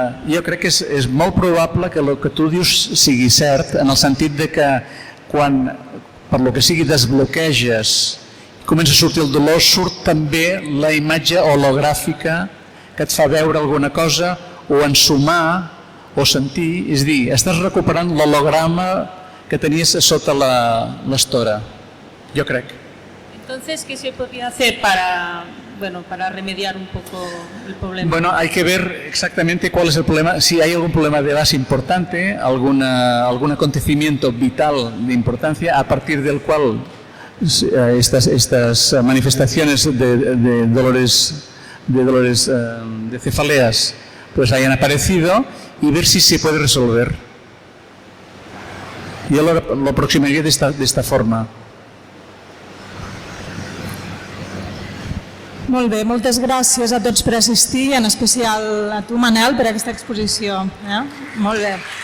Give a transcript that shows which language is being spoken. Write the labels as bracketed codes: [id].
[ca] Jo crec que és molt probable que el que tu dius sigui cert, en el sentit de que quan per lo que sigui desbloqueges, comença a sortir el dolor, surt també la imatge hologràfica que et fa veure alguna cosa o ensumar o sentir, és a dir, estàs recuperant l'holograma que tenies sota l'estora, jo crec. [es] Entonces, ¿qué se podría hacer para remediar un poco el problema? Bueno, hay que ver exactamente cuál es el problema, si hay algún problema de base importante, algún acontecimiento vital de importancia a partir del cual estas manifestaciones de dolores de cefaleas pues hayan aparecido y ver si se puede resolver. Yo lo aproximaría de esta forma. [ca] Molt bé, moltes gràcies a tots per assistir i en especial a tu, Manel, per aquesta exposició. Molt bé.